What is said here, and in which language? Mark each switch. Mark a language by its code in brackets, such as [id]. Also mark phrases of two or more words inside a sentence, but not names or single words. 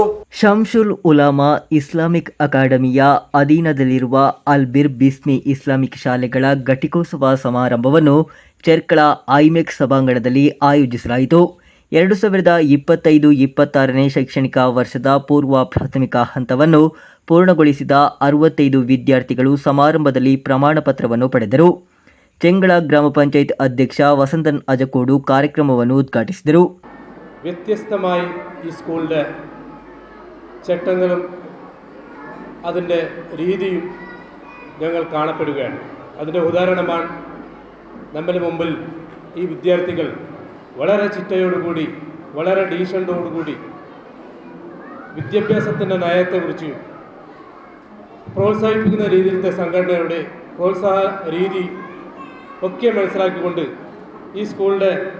[kn] ಶಂಶುಲ್ ಉಲಾಮಾ ಇಸ್ಲಾಮಿಕ್ ಅಕಾಡೆಮಿಯ ಅಧೀನದಲ್ಲಿರುವ ಅಲ್ಬಿರ್ ಬಿಸ್ಮಿ ಇಸ್ಲಾಮಿಕ್ ಶಾಲೆಗಳ ಘಟಿಕೋತ್ಸವ ಸಮಾರಂಭವನ್ನು ಚೆರ್ಕಳ ಐಮೆಕ್ ಸಭಾಂಗಣದಲ್ಲಿ ಆಯೋಜಿಸಲಾಯಿತು. 2025-26ನೇ ಶೈಕ್ಷಣಿಕ ವರ್ಷದ ಪೂರ್ವ ಪ್ರಾಥಮಿಕ ಹಂತವನ್ನು ಪೂರ್ಣಗೊಳಿಸಿದ 65 ವಿದ್ಯಾರ್ಥಿಗಳು ಸಮಾರಂಭದಲ್ಲಿ ಪ್ರಮಾಣ ಪತ್ರವನ್ನು ಪಡೆದರು. ചെങ്കള ഗ്രാമപഞ്ചായത്ത് അധ്യക്ഷ വസന്തൻ അജക്കോടു കാര്യക്രമವನ್ನು ഉദ്ഘാಟಿಸಿದರು. [ml] വ്യത്യസ്തമായി ഈ സ്കൂളിൻ്റെ ചട്ടങ്ങളും അതിൻ്റെ രീതിയും ഞങ്ങൾ കാണപ്പെടുകയാണ്. അതിൻ്റെ ഉദാഹരണമാണ് നമ്മുടെ മുമ്പിൽ ഈ വിദ്യാർത്ഥികൾ വളരെ ചിട്ടയോടുകൂടി വളരെ ഡീസൻ്റോടുകൂടി വിദ്യാഭ്യാസത്തിൻ്റെ നയത്തെക്കുറിച്ച് പ്രോത്സാഹിപ്പിക്കുന്ന രീതിയിലത്തെ സംഘടനയുടെ പ്രോത്സാഹ രീതി ഒക്കെ മനസ്സിലാക്കിക്കൊണ്ട് ഈ സ്കൂളിൻ്റെ